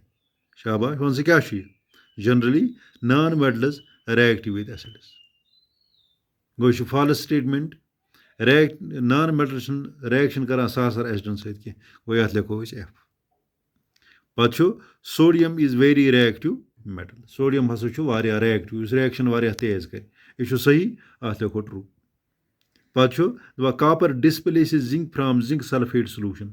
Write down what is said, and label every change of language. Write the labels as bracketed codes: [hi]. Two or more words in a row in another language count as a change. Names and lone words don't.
[ks] شاباش. وَن ژٕ کیٛاہ چھُ یہِ [en] generally non metals reactive with acids. [ks] گوٚو یہِ چھُ [en] false statement. non metal [ks] چھُنہٕ رِیکشن کران ساسر ایسڈن سۭتۍ کینٛہہ. گوٚو یَتھ لیکھو أسۍ F. پتہٕ چھُ [en] sodium is very reactive metal. [ks] سوڈیم ہسا چھُ واریاہ ریکٹِو یُس رِیکشن واریاہ تیز کرِ. یہِ چھُ صحیح اَتھ لیکھو ٹروٗ. پتہٕ چھُ دَپان [en] copper displaces zinc from zinc sulphate solution.